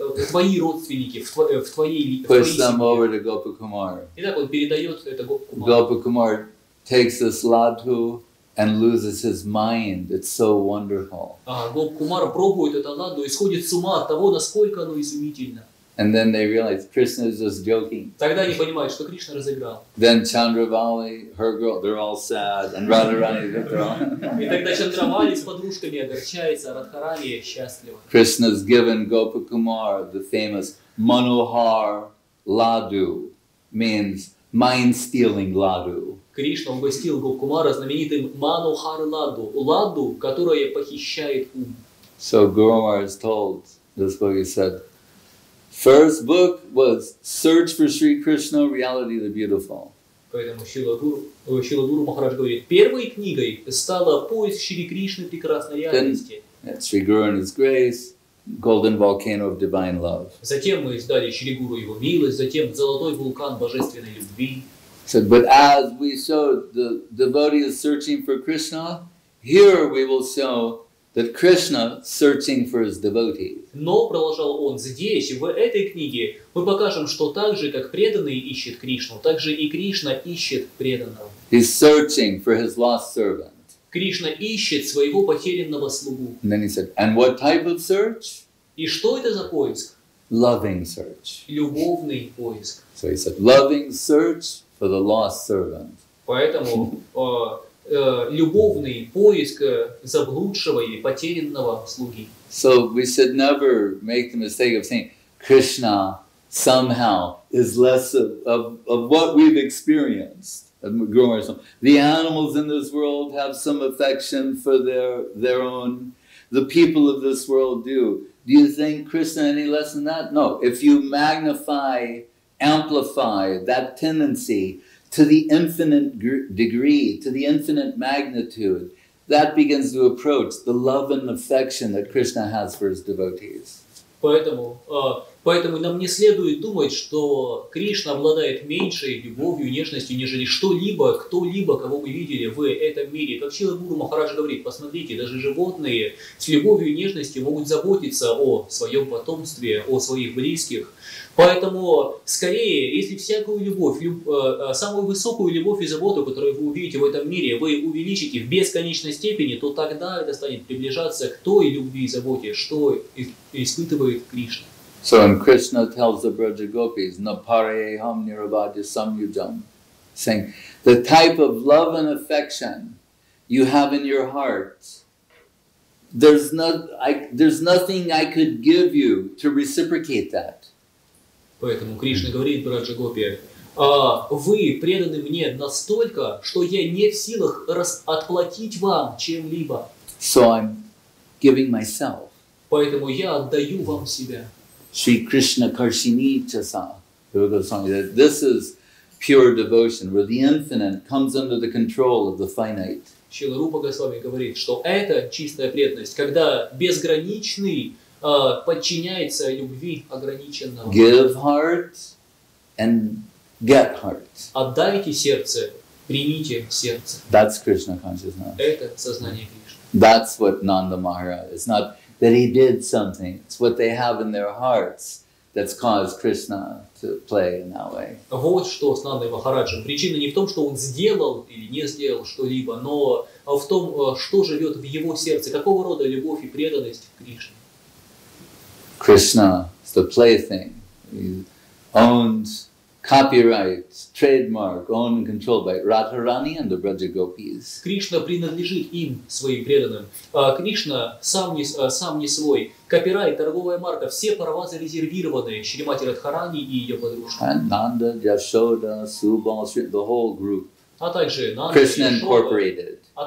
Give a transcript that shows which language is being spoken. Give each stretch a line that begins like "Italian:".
Russian: Твои родственники, в твоей
English: Push them
Russian: семье.
English: over to Gopakumar.
Russian: Итак, он передает это Гопкумару.
English: Gopakumar takes this ladhu and loses his mind. It's so wonderful.
Russian: Гопкумар пробует это ладу и сходит с ума от того, насколько оно изумительно.
English: And then they realize Krishna is just joking.
Russian: Тогда они понимают, что Кришна разыграл.
English: Then Chandravali, her girl, they're all sad. And Radharani, they're all...
Russian: И тогда Чандравали с подружками огорчается, а Радхарани счастлива.
English: Krishna's given Gopakumar the famous Manohar Laddu, means mind-stealing laddu.
Russian: Кришна угостил Гопкумара знаменитым Манухар Ладу, ладу, которая похищает ум.
English: So Guru Maharaj told this book, he said, first book was Search for Sri Krishna, Reality the Beautiful.
Russian: Поэтому Шрила Гуру Махарадж говорит, первой книгой стала поиск Шри Кришны прекрасной реальности.
English: Sri Guru and His Grace, Golden Volcano of Divine Love.
Russian: Затем мы издали Шри Гуру его милость, затем Золотой вулкан божественной любви.
English: Said, but as we showed the devotees searching for Krishna, here we will show that Krishna searching for his devotees.
Russian: Но, продолжал он, здесь, в этой книге, мы покажем, что так же, как преданный ищет Кришну, так же и Кришна ищет преданного.
English: He's searching for his lost servant.
Russian: Кришна ищет своего потерянного слугу.
English: And then he said, and what type of search?
Russian: И что это за поиск?
English: Loving search.
Russian: Любовный поиск.
English: So he said, loving search for the lost servant.
Russian: Поэтому любовный поиск заблудшего или потерянного слуги.
English: So we should never make the mistake of saying Krishna somehow is less of what we've experienced. The animals in this world have some affection for their own. The people of this world do. Do you think Krishna any less than that? No. If you magnify, amplify that tendency to the infinite degree, to the infinite magnitude, that begins to approach the love and affection that Krishna has for his devotees.
Russian: Поэтому нам не следует думать, что Кришна обладает меньшей любовью, нежностью, нежели что-либо, кто-либо, кого мы видели в этом мире. Как Шрила Гуру Махарадж говорит, посмотрите, даже животные с любовью и нежностью могут заботиться о своем потомстве, о своих близких. Поэтому, скорее, если всякую любовь, самую высокую любовь и заботу, которую вы увидите в этом мире, вы увеличите в бесконечной степени, то тогда это станет приближаться к той любви и заботе, что испытывает Кришна.
English: So when Krishna tells the Bраджа Gopis,
Sanskrit: Naparayeham nirabhadya samyujam,
English: saying, the type of love and affection you have in your heart, there's nothing I could give you to reciprocate that.
Russian: Поэтому Кришна говорит Браджа Гопи, вы преданы мне настолько, что я не в силах отплатить вам чем-либо.
English: So I'm giving myself.
Russian: Поэтому я отдаю вам себя.
Sanskrit: Sri Krishna Karshini Chasa.
English: This is pure devotion, where the infinite comes under the control of the finite.
Russian: Шрила Рупа Госвами говорит, что это чистая преданность, когда безграничный подчиняется любви ограниченного.
English: Give heart and get heart.
Russian: Отдайте сердце, примите сердце.
English: That's Krishna consciousness.
Russian: Это сознание Кришны.
English: That's what Nanda Mахаradja. It's not that he did something. It's what they have in their hearts that's caused Krishna to play in that way.
Russian: Вот что с Нандой Махараджем. Причина не в том, что он сделал или не сделал что-либо, но в том, что живет в его сердце, какого рода любовь и преданность к Кришне.
English: Krishna is the plaything. He owns copyright, trademark, owned and controlled by Radharani and the Braджа Gopis.
Russian: Кришна принадлежит им, своим преданным. Кришна сам не свой. Копирайт, торговая марка, все права зарезервированы Шримати Радхарани и ее подружкам.
English: And Nanda, Jashoda, Subal, the whole group.
Russian: А также Нанда,
English: Krishna Incorporated.